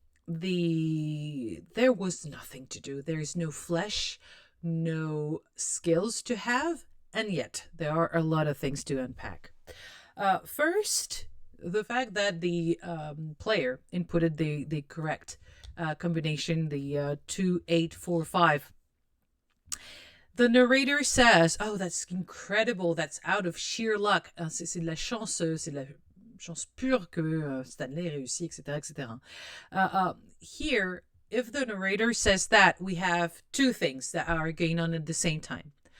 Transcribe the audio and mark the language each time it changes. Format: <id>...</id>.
<en>There was nothing to do. There's no flesh, no skills to have, and yet there are a lot of things to unpack. First, the fact that the player inputted the correct combination, the 2845. The narrator says, "Oh, that's incredible. That's out of sheer luck.</en> <fr>C'est de la chance. C'est de la chance pure que Stanley réussit, etc., etc."</fr> <en>Here, if the narrator says that, we have two things that are going on at the same time.</en>